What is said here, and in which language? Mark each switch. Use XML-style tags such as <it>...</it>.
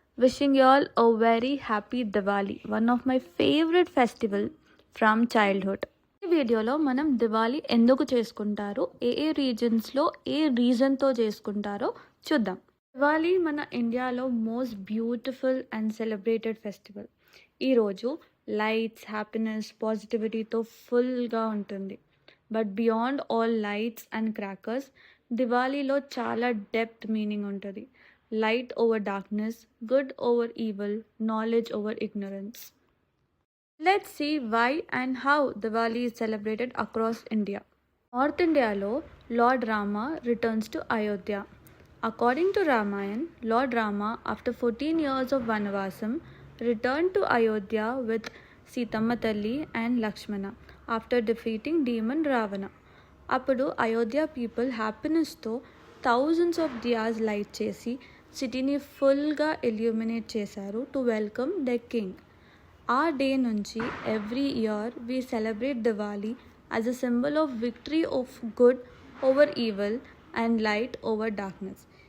<en>Wishing you all a very happy Diwali, one of my favorite festival from childhood.</en> <te>ఈ వీడియోలో మనం దివాళీ ఎందుకు చేసుకుంటారు, ఏ రీజన్స్లో ఏ రీజన్తో చేసుకుంటారో చూద్దాం.</te> <en>Diwali</en> <te>మన ఇండియాలో</te> <en>Most beautiful and celebrated festival.</en> <te>ఈరోజు లైట్స్, హ్యాపీనెస్, పాజిటివిటీతో ఫుల్గా ఉంటుంది.</te> <en>but beyond all lights and crackers,</en> <te>దివాళీలో చాలా</te> <en>Depth meaning ఉంటుంది. Light over darkness, good over evil, knowledge over ignorance. Let's see why and how Diwali is celebrated across India. North India-lo Lord Rama returns to Ayodhya. According to Ramayana, Lord Rama, after 14 years of Vanavasam, returned to Ayodhya with Sitamma Talli and Lakshmana after defeating demon Ravana.</en> <te>అప్పుడు Ayodhya people హ్యాపీనెస్తో thousands of diyas light చేసి సిటీని ఫుల్గా illuminate చేశారు</te> <en>To welcome the king.</en> <te>ఆ day నుంచి</te> <en>Every year we celebrate Diwali as a symbol of victory of good over evil and light over darkness.</en>